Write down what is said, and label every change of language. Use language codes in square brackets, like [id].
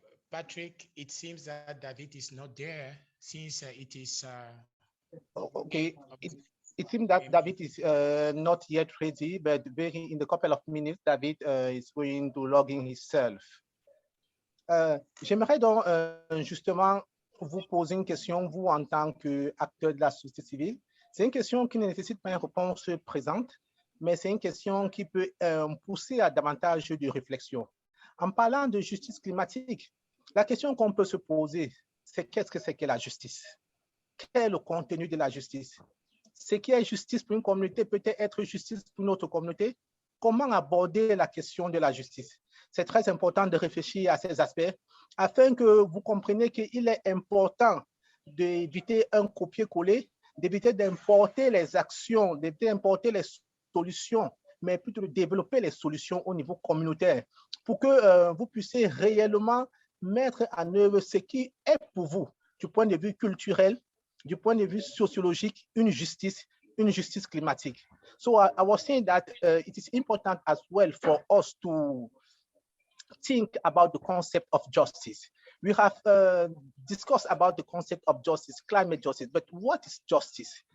[en] Patrick, it seems that David is not there since it is. Okay, it seems that David is not yet ready, but in a couple of minutes, David is going to log in himself. [fr] J'aimerais donc justement vous poser une question, vous en tant qu'acteur de la société civile. C'est une question qui ne nécessite pas une réponse présente, mais c'est une question qui peut pousser à davantage de réflexion. En parlant de justice climatique, la question qu'on peut se poser, c'est qu'est-ce que c'est que la justice? Quel est le contenu de la justice? Ce qui est justice pour une communauté peut être justice pour une autre communauté. Comment aborder la question de la justice? C'est très important de réfléchir à ces aspects afin que vous compreniez qu'il est important d'éviter un copier-coller, d'éviter d'importer les actions, d'éviter d'importer les solutions, mais plutôt de développer les solutions au niveau communautaire pour que vous puissiez réellement mettre en œuvre ce qui est pour vous, du point de vue culturel, du point de vue sociologique, une justice climatique. [en] So I was saying that it is important as well for us to think about the concept of justice. We have discussed about the concept of justice, climate justice, but what is justice?